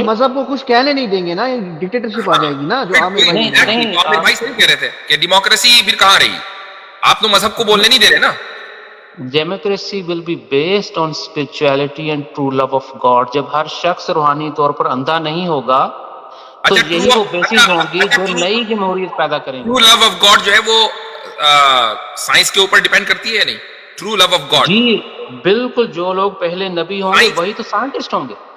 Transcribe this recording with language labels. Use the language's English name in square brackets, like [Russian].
[Urdu] اب مذہب کو کچھ کہنے نہیں دیں گے نا، ڈکٹیٹرشپ آ جائے گی نا جو عامر بھائی صحیح کہہ رہے تھے کہ ڈیموکریسی پھر کہاں رہی؟ آپ تو مذہب کو بولنے نہیں دے رہے نا. [English] Democracy will be based on spirituality and true love of God. [Urdu] جب ہر شخص روحانی طور پر اندھا نہیں ہوگا تو یہی وہ بیسس ہوں گی جو نئی جمہوریت پیدا کریں گے. [English] true love of God [Urdu] جو ہے وہ سائنس کے اوپر ڈیپینڈ کرتی ہے یا نہیں؟ ٹرو لو آف گاڈ جی بالکل، جو لوگ پہلے نبی ہوں گے وہی تو سائنٹسٹ ہوں گے.